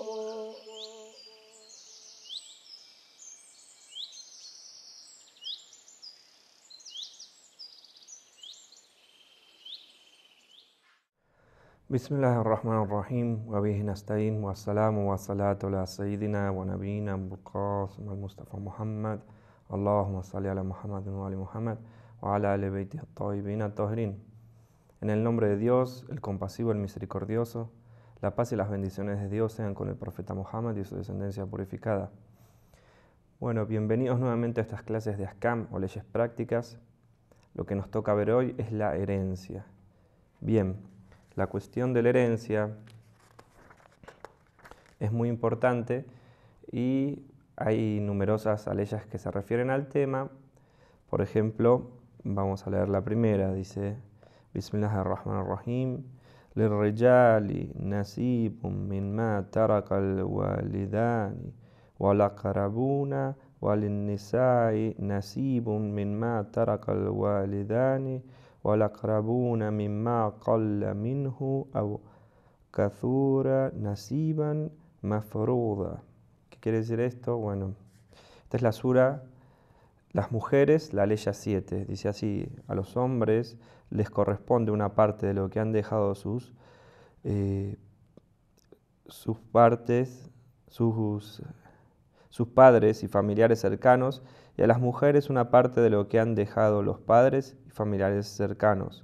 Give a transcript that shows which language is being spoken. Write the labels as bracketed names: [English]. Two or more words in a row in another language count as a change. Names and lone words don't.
[Arabic] بسم الله الرحمن الرحيم وبه نستعين والسلام والصلاة على سيدنا ونبينا القاسم المصطفى محمد اللهم صل على Muhammad وعلى Muhammad وعلى آل بيته الطيبين الطاهرين. [Spanish] En el nombre de Dios, el compasivo, el misericordioso, la paz y las bendiciones de Dios sean con el profeta Muhammad y su descendencia purificada. Bueno, bienvenidos nuevamente a estas clases de Ahkam o leyes prácticas. Lo que nos toca ver hoy es la herencia. Bien, la cuestión de la herencia es muy importante y hay numerosas leyes que se refieren al tema. Por ejemplo, vamos a leer la primera, dice [Arabic] Bismillahirrahmanirrahim للرجال نصيب مما ترك الوالدان والأقربون وللنساء نصيب مما ترك الوالدان والأقربون مما قل منه أو كثر نصيبا مفروضا. [Spanish] ¿Qué quiere decir esto? Bueno, esta es la sura Las mujeres, la ley 7. Dice así: a los hombres les corresponde una parte de lo que han dejado sus padres y familiares cercanos, y a las mujeres una parte de lo que han dejado los padres y familiares cercanos.